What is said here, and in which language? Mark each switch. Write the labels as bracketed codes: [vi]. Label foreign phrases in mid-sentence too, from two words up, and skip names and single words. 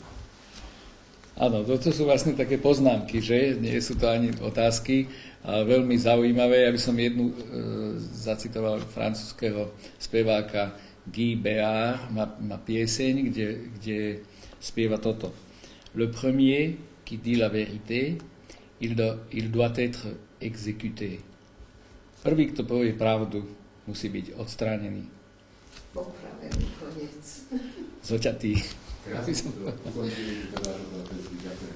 [sk] Áno, to sú vlastne také poznámky, že? Nie sú to ani otázky, ale veľmi zaujímavé. Ja by som jednu zacitoval francúzského speváka Guy Béard, má pieseň, kde spieva toto. [fr] Le premier qui dit la vérité, il doit être exécuté. [sk] Prvý, kto povie pravdu, musí byť odstránený. Popravený koniec. Zoťatý. Krásne to ukončili.